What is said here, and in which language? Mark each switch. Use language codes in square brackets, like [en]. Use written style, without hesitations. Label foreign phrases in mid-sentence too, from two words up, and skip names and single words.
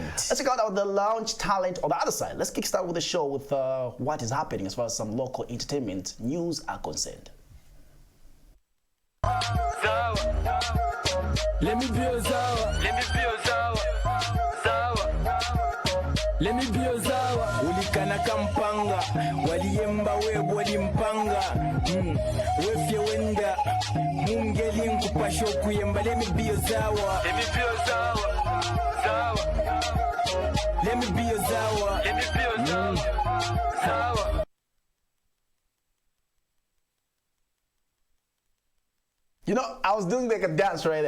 [en] Let's check out the lounge talent on the other side. Let's kickstart with the show with what is happening as far as some local entertainment news are concerned. Let me be a Zawa. Let me be your zawa. [bem] Ulikana kampanga. Waliyemba we wali mpanga. Wefye wenda. Mungeli nkupasho kuyemba. [en] Let me be your zawa. Let me be your zawa. Zawa. Let me be your zawa. Let me be your zawa. Zawa. You know, I was doing like a dance right there.